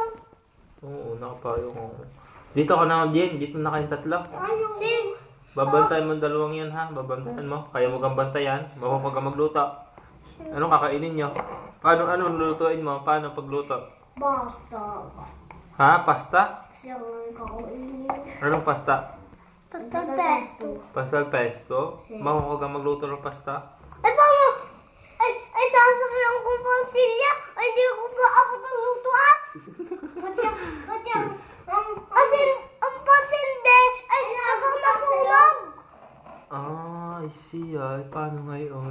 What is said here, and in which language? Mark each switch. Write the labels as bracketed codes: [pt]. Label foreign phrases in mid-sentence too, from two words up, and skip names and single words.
[tl] Oo, nakapayong ako. Dito ka na, Dien. Dito na kayong tatlo. Sige. Babantayan mo ang dalawang yan, ha? Babantayan mo. Kaya mo kang bantayan. Baka ka magluto. Anong kakainin nyo? Ano lulutuin mo? Paano pagluto? Basta. Ha? Pasta? Siya ang kakainin. Anong pasta? Pasta pesto. Pasta al pesto? Baka ka magluto ng pasta? Ay, paano? Ay, sasakyan kong pansilya. Ay, di ko pa ako naglutuan. Ba't yan? Ang pansinde. Ay, agaw na sunog. Ah, [en] I see. [tl] Ay, paano ngayon?